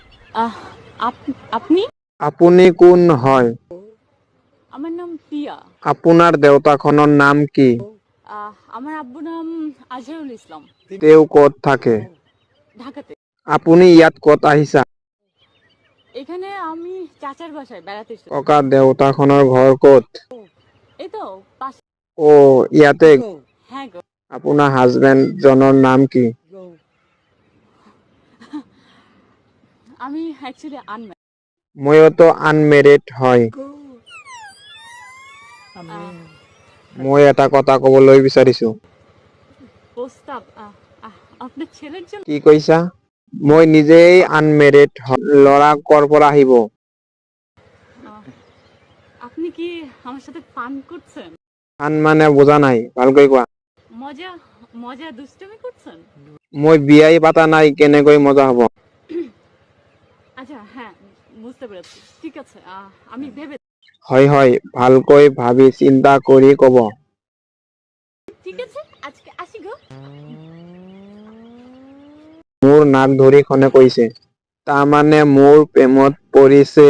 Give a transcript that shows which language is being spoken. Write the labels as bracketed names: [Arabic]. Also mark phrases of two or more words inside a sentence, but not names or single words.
[Bangla] আহ, আপনি? [Assamese] আপুনি কোন হয়? [Bangla] আমার নাম পিয়া। [Assamese] আপোনাৰ দেউতাখনৰ নাম কি? [Bangla] আমার আব্বুর নাম আজহারুল ইসলাম। [Assamese] তেওঁ ক'ত থাকে? [Bangla] ঢাকাতে। [Assamese] আপুনি ইয়াত ক'ত আহিছা? [Bangla] এখানে আমি চাচার বাসায় বেড়াতে এসেছি। [Assamese] ককা দেউতাখনৰ ঘৰ ক'ত? [Bangla] এই তো পাশে। [Assamese] ও ইয়াতে। [Bangla] হ্যাঁ গো। [Assamese] আপোনাৰ হাজবেণ্ড জনৰ নাম কি? [English] আমি actually unmarried. [Assamese] মইতো আনমেৰিড হয়। মই এটা কথা ক'বলৈ বিচাৰিছো। [Bangla] প্রস্তাব আপনার ছেলের জন্য। [Assamese] কি কৈছা? মই নিজেই আনমেৰিড ল'ৰা ক'ৰ পৰা আহিব? [Bangla] আহ, আপনি কি আমার সাথে ফান করছেন? [Assamese] ফান মানে বুজা নাই, ভালকৈ কোৱা। [Bangla] মজা মজা দুষ্টুমি করছেন? [Assamese] মই বিয়াই পাতা নাই, কেনেকৈ মজা হ'ব? [Bangla] আচ্ছা হ্যাঁ, বুঝতে পেরেছি। ঠিক আছে, আমি ভেবে। [Assamese] হয় হয়, ভালকৈ ভাবি চিন্তা কৰি ক'ব। [Bangla] ঠিক আছে, আজকে আসি গো। [Assamese] মোৰ নাক ধৰি খনে কৈছে, তাৰমানে মোৰ প্ৰেমত পৰিছে।